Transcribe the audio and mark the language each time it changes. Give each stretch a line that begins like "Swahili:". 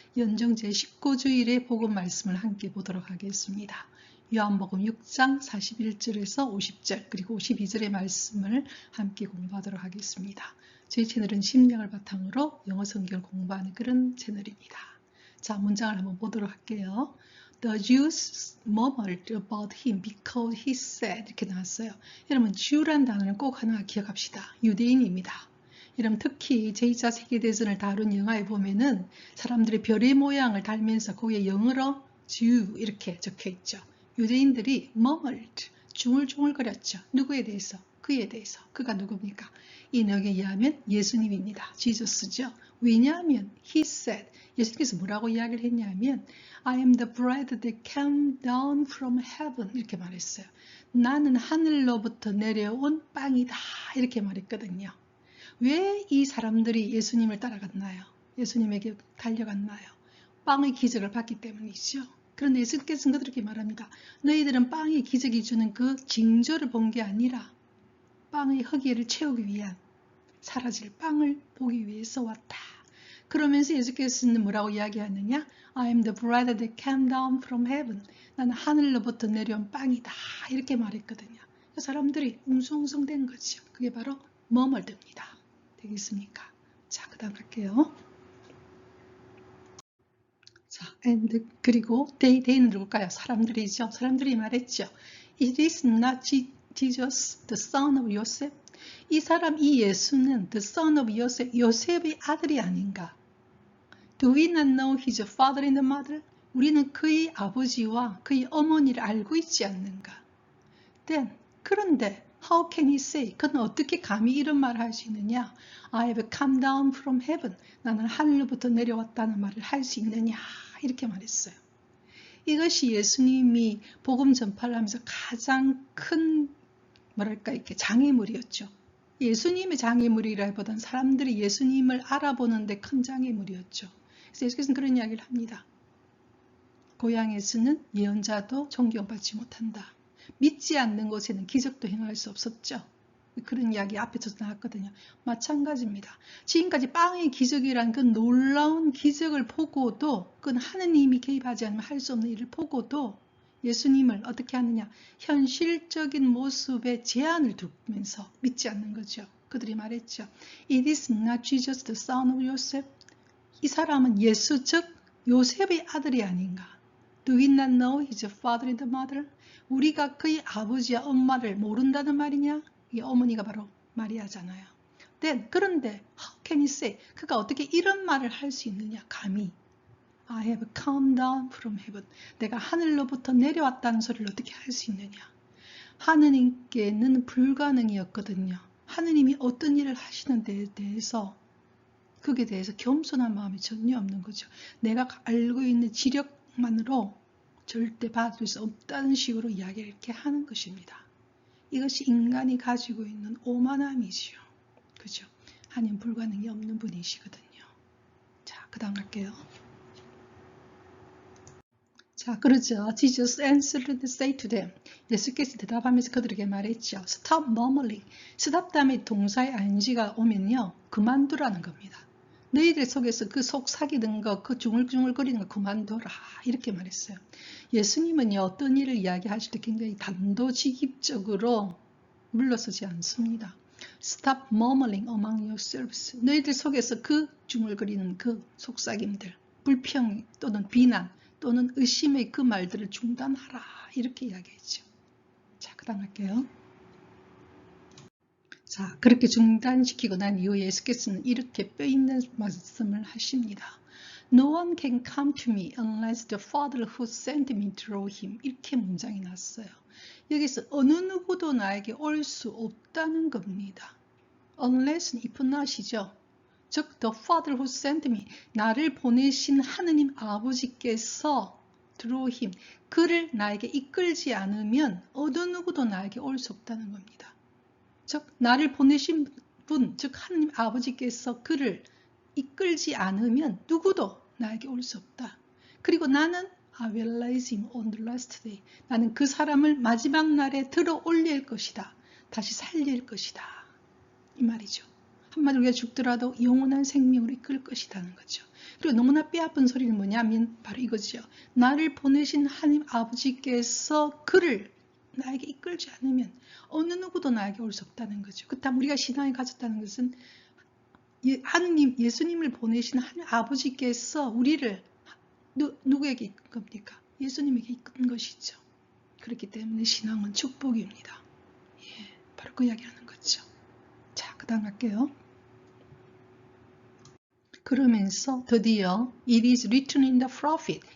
Korean: 연중 제19주일의 복음 말씀을 함께 보도록 하겠습니다. 요한복음 6장 41절에서 50절 그리고 52절의 말씀을 함께 공부하도록 하겠습니다. 저희 채널은 신명을 바탕으로 영어 성경을 공부하는 그런 채널입니다. 자, 문장을 한번 보도록 할게요.
English: The Jews murmured about him because he said
Korean: 이렇게 나왔어요. 여러분, Jew란 단어는 꼭 하나 기억합시다. 유대인입니다. 여러분, 특히 제2차 세계대전을 다룬 영화에 보면은 사람들이 별의 모양을 달면서 거기에 영어로 Jew 이렇게 적혀 있죠. 유대인들이 murmured, 중얼중얼거렸죠. 누구에 대해서? 그에 대해서. 그가 누굽니까? 이 내용에 의하면 예수님입니다. 지저스죠.
English: 왜냐하면 he said,
Korean: 예수님께서 뭐라고 이야기를 했냐면
English: I am the bread that came down from heaven
Korean: 이렇게 말했어요. 나는 하늘로부터 내려온 빵이다 이렇게 말했거든요. 왜 이 사람들이 예수님을 따라갔나요? 예수님에게 달려갔나요? 빵의 기적을 봤기 때문이죠. 그런데 예수님께서는 그들에게 말합니다. 너희들은 빵의 기적이 주는 그 징조를 본 게 아니라 빵의 허기를 채우기 위한 사라질 빵을 보기 위해서 왔다. 그러면서 예수께서는 뭐라고 이야기하느냐?
English: I am the bread that came down from heaven.
Korean: 나는 하늘로부터 내려온 빵이다. 이렇게 말했거든요. 사람들이 웅성웅성 된 거죠. 그게 바로 머물듭니다. 되겠습니까? 자, 그 다음 갈게요. 자, and 그리고 they는 누굴까요? 사람들이죠. 사람들이 말했죠.
English: It is not Jesus, the son of Joseph.
Korean: 이 사람, 이 예수는
English: the son of Joseph,
Korean: 요셉의 아들이 아닌가?
English: Do we not know his father and mother?
Korean: 우리는 그의 아버지와 그의 어머니를 알고 있지 않는가?
English: Then,
Korean: 그런데
English: how can he say?
Korean: 그는 어떻게 감히 이런 말을 할 수 있느냐?
English: I have come down from heaven.
Korean: 나는 하늘로부터 내려왔다는 말을 할 수 있느냐? 이렇게 말했어요. 이것이 예수님이 복음 전파를 하면서 가장 큰 뭐랄까 이렇게 장애물이었죠. 예수님의 장애물이라기보다는 사람들이 예수님을 알아보는데 큰 장애물이었죠. 그래서 예수께서는 그런 이야기를 합니다. 고향에서는 예언자도 존경받지 못한다. 믿지 않는 곳에는 기적도 행할 수 없었죠. 그런 이야기 앞에서 나왔거든요. 마찬가지입니다. 지금까지 빵의 기적이란 그 놀라운 기적을 보고도 그건 하느님이 개입하지 않으면 할 수 없는 일을 보고도 예수님을 어떻게 하느냐? 현실적인 모습에 제한을 두면서 믿지 않는 거죠. 그들이 말했죠.
English: It is not Jesus the son of Joseph.
Korean: 이 사람은 예수 즉 요셉의 아들이 아닌가?
English: Do we not know his father and mother?
Korean: 우리가 그의 아버지와 엄마를 모른다는 말이냐? 이 어머니가 바로 마리아잖아요.
English: Then,
Korean: 그런데
English: how can he say?
Korean: 그가 어떻게 이런 말을 할 수 있느냐? 감히
English: I have come down from heaven.
Korean: 내가 하늘로부터 내려왔다는 소리를 어떻게 할 수 있느냐? 하느님께는 불가능이었거든요. 하느님이 어떤 일을 하시는 데에 대해서 그게 대해서 겸손한 마음이 전혀 없는 거죠. 내가 알고 있는 지력만으로 절대 받을 수 없다는 식으로 이야기를 이렇게 하는 것입니다. 이것이 인간이 가지고 있는 오만함이죠. 그죠? 하나님 불가능이 없는 분이시거든요. 자, 그 다음 갈게요. 자, 그러죠.
English: Jesus answered and said to them.
Korean: 예수께서 대답하면서 그들에게 말했죠.
English: Stop murmuring.
Korean: stop 다음에 동사의 ing가 오면요. 그만두라는 겁니다. 너희들 속에서 그 속삭이는 거, 그 중얼중얼거리는 거 그만둬라. 이렇게 말했어요. 예수님은요. 어떤 일을 이야기하실 때 굉장히 단도직입적으로 물러서지 않습니다.
English: Stop murmuring among yourselves.
Korean: 너희들 속에서 그 중얼거리는 그 속삭임들, 불평 또는 비난, 또는 의심의 그 말들을 중단하라 이렇게 이야기했죠. 자, 그 다음 할게요. 자, 그렇게 중단시키고 난 이후에 예수께서는 이렇게 뼈있는 말씀을 하십니다.
English: No one can come to me unless the Father who sent me draw him.
Korean: 이렇게 문장이 났어요. 여기서 어느 누구도 나에게 올 수 없다는 겁니다.
English: Unless if not이죠.
Korean: 즉
English: the Father who sent me,
Korean: 나를 보내신 하느님 아버지께서
English: draw him,
Korean: 그를 나에게 이끌지 않으면 어느 누구도 나에게 올 수 없다는 겁니다. 즉 나를 보내신 분, 즉 하느님 아버지께서 그를 이끌지 않으면 누구도 나에게 올 수 없다. 그리고 나는
English: I will raise him on the last day.
Korean: 나는 그 사람을 마지막 날에 들어 올릴 것이다. 다시 살릴 것이다. 이 말이죠. 한마디로 우리가 죽더라도 영원한 생명으로 이끌 것이라는 거죠. 그리고 너무나 뼈아픈 소리는 뭐냐면 바로 이거죠. 나를 보내신 하나님 아버지께서 그를 나에게 이끌지 않으면 어느 누구도 나에게 올 수 없다는 거죠. 그렇다면 우리가 신앙을 가졌다는 것은 하느님, 예수님을 보내신 하나님 아버지께서 우리를 누구에게 이끈 겁니까? 예수님에게 이끈 것이죠. 그렇기 때문에 신앙은 축복입니다. 예, 바로 그 이야기하는 거죠. 자, 그 다음 갈게요. 그러면서 드디어
English: It is written in the prophet.